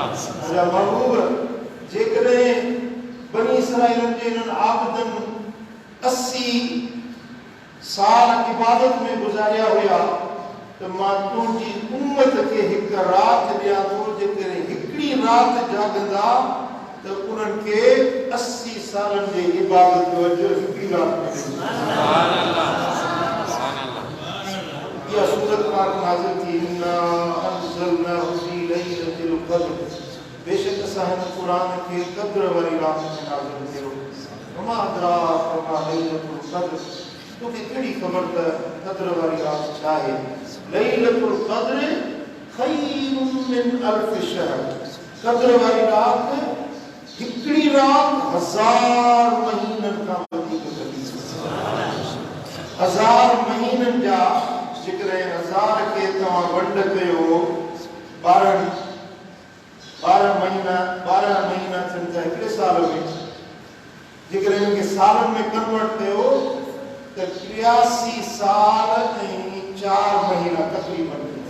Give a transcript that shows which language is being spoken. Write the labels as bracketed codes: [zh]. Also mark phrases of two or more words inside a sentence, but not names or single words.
[sd] मुंहिंजा महबूब, जेकॾहिं बनी इसराइलन जे इन्हनि आबिदनि 80 साल इबादत में गुज़ारिया हुया त मां तुंहिंजी उम्मत खे हिकु राति ॾियां थो, जेकॾहिं हिकिड़ी राति जाॻंदा त उन्हनि खे 80 सालनि जे इबादत जो अजर हिकिड़ी राति में मिलंदो। [ar] سبحان الله. [sd] या सूरत पाक नाज़िल थी, [ar] إنا أنزلناه في ليلة القدر, [sd] बेशक असां हिन क़ुरान खे क़द्र वारी राति में नाज़िल कयो। [ar] وما أدراك ما ليلة القدر, [sd] तोखे कहिड़ी ख़बर त क़द्र वारी राति छा आहे? [ar] ليلة القدر خير من ألف شهر, [sd] क़द्र वारी राति हिकिड़ी राति 1000 महीननि खां वधीक वॾी। 1000 महीननि जा जेकॾहिं 1000 खे तव्हां वंड कयो 12 महीना थियनि था हिकिड़े साल में, जेकॾहिं हुनखे सालनि में कन्वर्ट कयो त 83 साल ऐं 4 महीना तक़रीबन।